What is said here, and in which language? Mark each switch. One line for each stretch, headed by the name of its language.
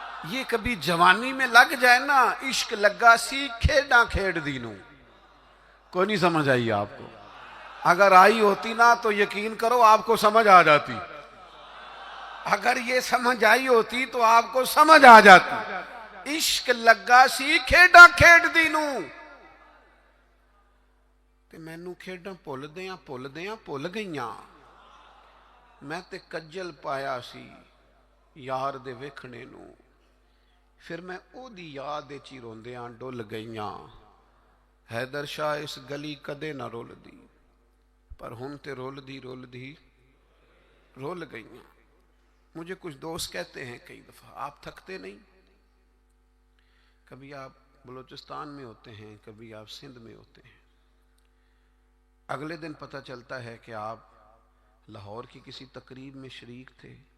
Urdu: یہ کبھی جوانی میں لگ جائے نا،
Punjabi: عشق لگا سی کھیڈاں کھیڑ دینوں.
Urdu: کوئی نہیں سمجھ آئی آپ کو؟ اگر آئی ہوتی نا تو یقین کرو آپ کو سمجھ آ جاتی. اگر یہ سمجھ آئی ہوتی تو آپ کو سمجھ آ جاتی.
Punjabi: عشق لگا سی کھیڈاں کھیڈ دینوں، تے مینوں کھیڈاں بھل دیاں بھل گئیاں. میں تے کجل پایا سی یار دے ویکھنے نوں، پھر میں او دی یاد وچ ہی روندیاں ڈل گئیاں. حیدر شاہ اس گلی کدے نہ رول دی، پر ہن تے رول دی رول گئیاں.
Urdu: مجھے کچھ دوست کہتے ہیں کئی دفعہ، آپ تھکتے نہیں؟ کبھی آپ بلوچستان میں ہوتے ہیں، کبھی آپ سندھ میں ہوتے ہیں، اگلے دن پتہ چلتا ہے کہ آپ لاہور کی کسی تقریب میں شریک تھے.